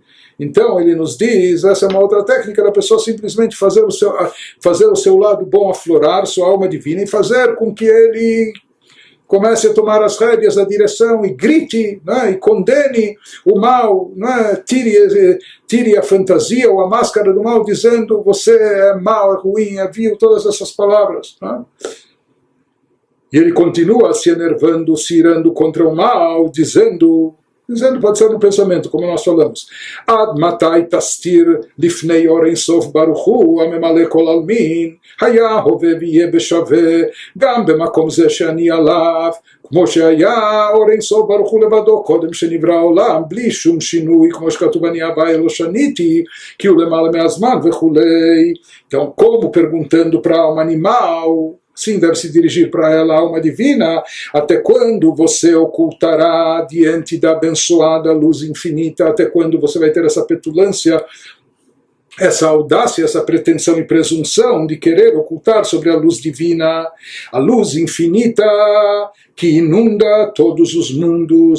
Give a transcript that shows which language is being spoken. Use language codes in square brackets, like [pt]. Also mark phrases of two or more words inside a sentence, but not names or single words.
[pt] Então ele nos diz, essa é uma outra técnica da pessoa simplesmente fazer o seu lado bom aflorar, sua alma divina, e fazer com que ele comece a tomar as rédeas da direção e grite, né, e condene o mal, né, tire a fantasia ou a máscara do mal dizendo você é mau, é ruim, é vil, todas essas palavras. Né? E ele continua se enervando, se irando contra o mal, dizendo, pode ser no pensamento, como nós falamos, [he] עד מתי תסתיר לפני אור אין סוף ברוך הוא הממלא כל עלמין היה הווה ויהיה בשווה גם במקום זה שאני עליו כמו שהיה אור אין סוף ברוך הוא לבדו קודם שנברא העולם בלי שום שינוי, כמו שכתוב אני אבא לא שניתי כי הוא למעלה מהזמן וכולי. [pt] Então, como perguntando para a alma animal, sim, deve se dirigir para ela, a alma divina, até quando você ocultará diante da abençoada luz infinita, até quando você vai ter essa petulância, essa audácia, essa pretensão e presunção de querer ocultar sobre a luz divina, a luz infinita que inunda todos os mundos.